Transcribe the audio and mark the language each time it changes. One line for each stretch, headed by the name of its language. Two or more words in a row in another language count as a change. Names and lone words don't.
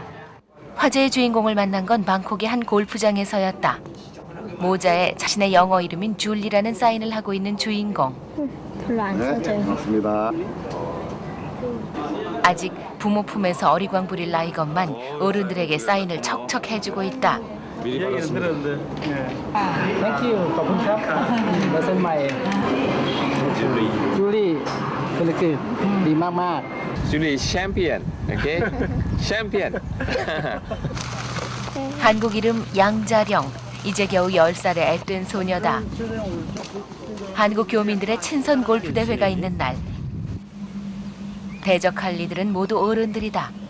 Korean: 화제의 주인공을 만난 건 방콕의 한 골프장에서였다. 모자에 자신의 영어 이름인 줄리라는 사인을 하고 있는 주인공. 별로 안 써져요. 맞습니다. 아직 부모 품에서 어리광 부릴 나이건만 어른들에게 사인을 척척 해주고 있다. 미리 받았습니다.
English: Thank you.
Thai: ขอบคุณครับ มาเซ็นใหม่ จูลี่เป็นคือดีมาก
Korean: 줄리 챔피언, 오케이? 챔피언. 한국 이름 양자령. 이제 겨우 10살의 앳된 소녀다. 한국 교민들의 친선 골프 대회가 있는 날. 대적할 이들은 모두 어른들이다.